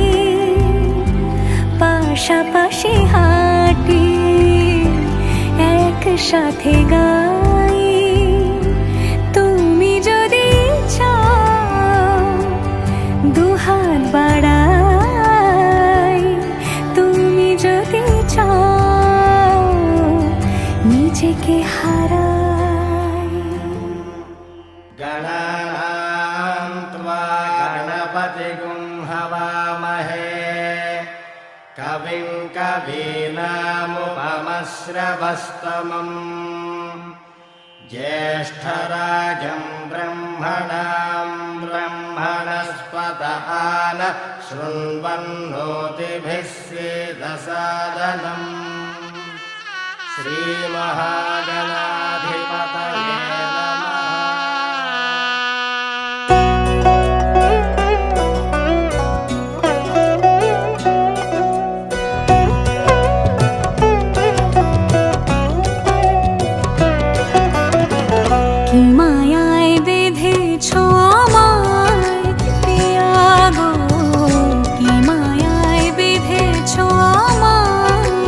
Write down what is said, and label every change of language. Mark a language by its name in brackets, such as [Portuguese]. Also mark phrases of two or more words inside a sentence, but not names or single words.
[Bangla] পাশাপাশি হাঁটি একসাথে গাই, তুমি যদি চাও দুহাত বাড়াই, তুমি যদি চাও নিজেকে হারাই। [Sanskrit] गणानां त्वा गणपतिगुं हवामहे कविं कवीनामुपमश्रवस्तमम् ज्येष्ठराजं ब्रह्मणां ब्रह्मणस्पत आन शृण्वन्नोतिभिः सीदसादनम् श्रीमहागणाधिपतये नमः। [Bangla] কি মায়ায় বেঁধেছো আমায় পিয়া গো, কি মায়ায় বেঁধেছো আমায়,